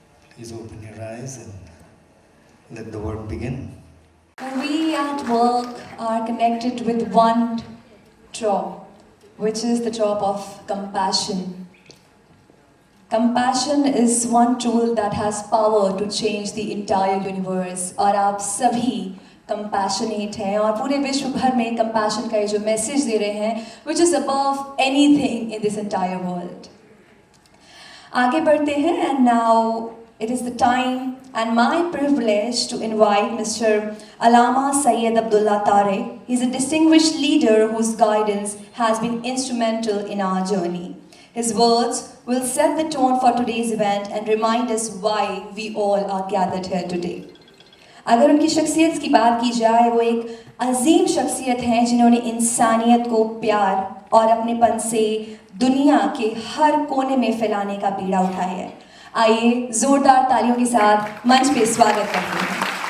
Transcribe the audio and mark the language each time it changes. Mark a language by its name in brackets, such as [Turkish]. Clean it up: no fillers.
[English] Please open your eyes and let the work begin. We at work are connected with one drop, which is the drop of compassion. Compassion is one tool that has power to change the entire universe. [Hindi] और आप सभी compassionate हैं और पूरे विश्व भर में compassion का ये जो message दे रहे हैं, [English] which is above anything in this entire world. [Hindi] आगे बढ़ते हैं, [English] and now it is the time and my privilege to invite Mr. Allama Syed Abdullah Tariq. He is a distinguished leader whose guidance has been instrumental in our journey. His words will set the tone for today's event and remind us why we all are gathered here today. [Hindi] अगर उनकी शख्सियत की बात की जाए, वो एक अजीम शख्सियत हैं जिन्होंने इंसानियत को प्यार और अपनेपन से दुनिया के हर कोने में फैलाने का बीड़ा उठाया है. आइए जोरदार तालियों के साथ मंच पे स्वागत करते हैं.